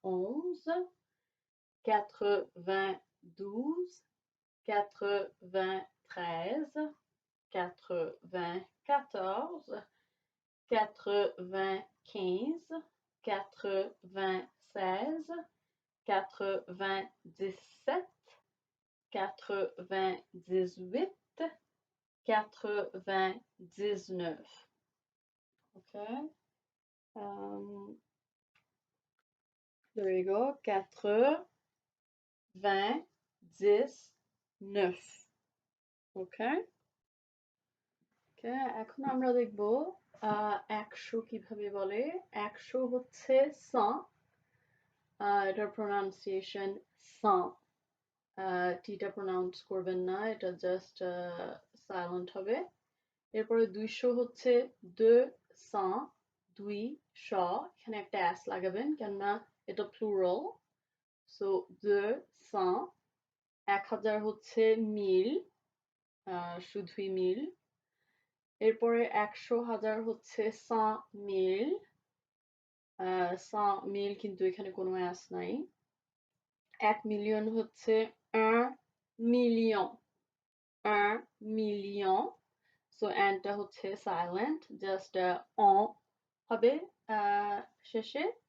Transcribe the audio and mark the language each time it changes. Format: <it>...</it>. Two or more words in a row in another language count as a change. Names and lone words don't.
<en>92, 93, 94, 95, 96, 97, 98, 99. Okay. There you go. 99. Okay. Okay,</en> <bn>এখন আমরা দেখব 100 কিভাবে বলে। 100 হচ্ছে 100, এটার প্রনাউন্সিয়েশন সাঁ, টিটা প্রনাউন্স করবেন না, এটা</bn> <en>just silent</en> <bn>হবে। এরপরে 200 হচ্ছে</bn> <fr>de cent,</fr> <bn>200, এখানে একটা অ্যাস লাগাবেন কেননা এটা প্লুরাল, সো</bn> <fr>de cent।</fr> <bn>1000 হচ্ছে মিল, শুধুই মিল। এরপরে 100,000 হচ্ছে 100,000, 100,000 কিন্তু এখানে কোনো অ্যাস নাই। 1 মিলিয়ন হচ্ছে</bn> <fr>1 million, 1 million,</fr> <bn>সো অ্যানটা হচ্ছে সাইলেন্ট, জাস্ট অ হবে শেষে।</bn>